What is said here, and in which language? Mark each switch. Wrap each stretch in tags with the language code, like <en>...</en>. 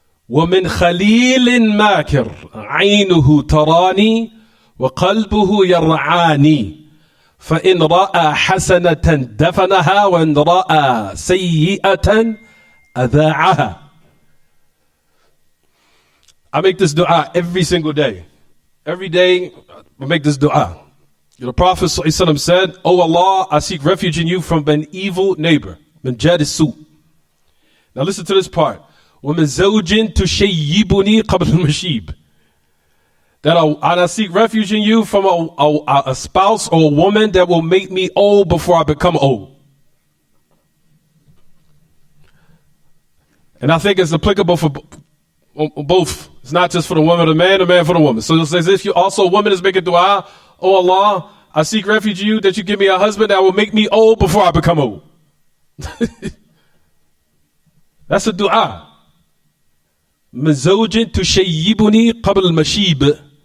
<ar>ومن خليل ماكر عينه تراني وقلبه يرعاني فإن رأى حسنة دفنها وإن رأى سيئة أذاعها.</ar> <en>I make this dua every single day. Every day I make this dua. The Prophet ﷺ said, "O Allah, I seek refuge in you from an evil neighbor."</en> <ar>Min jari su.</ar> <en>Now listen to this part.</en> <ar>وَمِن زَوْجٍ تُشَيِّبُنِي قَبْلَ الْمَشِيبِ.</ar> <en>That I seek refuge in you from a spouse or a woman that will make me old before I become old. And I think it's applicable for both. It's not just for the woman or the man for the woman. So it says if you also a woman is making dua, "Oh Allah, I seek refuge in you that you give me a husband that will make me old before I become old." That's a dua.</en> <ar>من زوج تشيبني قبل المشيب.</ar>